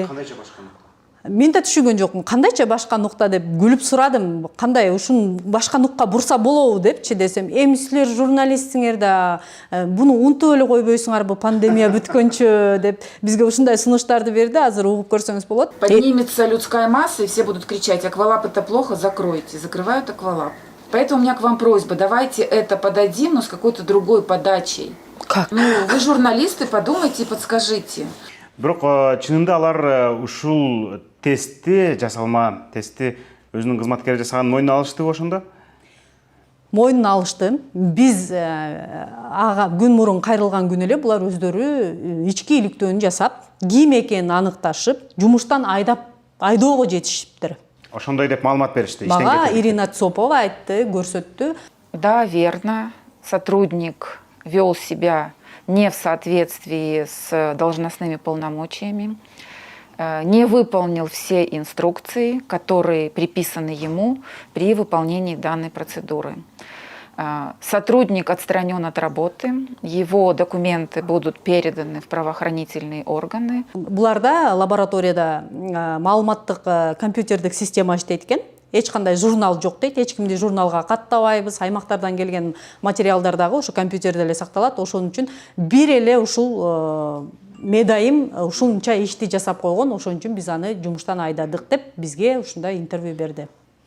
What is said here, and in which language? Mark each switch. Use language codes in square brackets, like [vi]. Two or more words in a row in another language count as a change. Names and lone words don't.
[ky] Кандайча башка нукта? Мен да түшүнгөн жокмун. Кандайча башка нукта деп күлүп сурадым. Кандай ушун башка нукка бурса болобу депчи десем, эми силер журналистсиңер да буну унутуп эле койбойсуңар, бу пандемия бүткөнчө деп бизге ушундай сунуштарды берди. Азыр угуп көрсөңүз болот. [ru] Поднимется людская масса, и все будут кричать: Аквалаб это плохо, закройте. Закрывают Аквалаб. Поэтому у меня к вам просьба, давайте это подадим, но с какой-то другой подачей. Как? Ну, вы журналисты, подумайте и подскажите. [ky] Бирок чынында алар ушул жасалма тестти өзүнүн кызматкери жасаганын мойнуна алыштыбы ошондо? Мойнуна алышты. Биз ага күн мурун кайрылган күнү эле булар өздөрү ички иликтөөнү жасап, ким экенин аныкташып, жумуштан айдоого жетишиптир. Ошондой деп маалымат беришти. Мага Ирина Цопова айтты, көрсөттү. [ru] Да, верно. Сотрудник вел себя не в соответствии с должностными полномочиями, не выполнил все инструкции, которые приписаны ему при выполнении данной процедуры. Сотрудник отстранен от работы, его документы будут переданы в правоохранительные органы. [ky] Буларда лабораторияда маалыматтык компьютердик система иштейт экен. Эч кандай журнал жок дейт, эч кимди журналга каттабайбыз. Аймактардан келген материалдар дагы ошо компьютерде эле сакталат. Ошон үчүн бир эле ушул медайым ушунча ишти жасап койгон, ошон үчүн биз аны жумуштан айдадык деп бизге ушундай интервью берди.